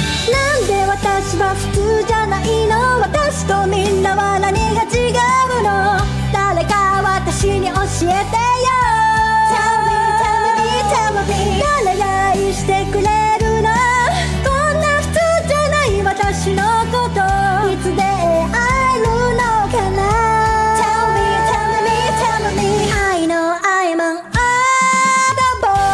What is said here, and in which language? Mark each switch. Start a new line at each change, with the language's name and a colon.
Japanese: なんで私は普通じゃないの。私とみんなは何が違うの。誰か私に教えてよ。
English: Tell me, tell me, tell me
Japanese: 誰が愛してくれるの。こんな普通じゃない私のこといつで会えるのかな。
English: Tell me, tell me, tell me I know I'm an oddball。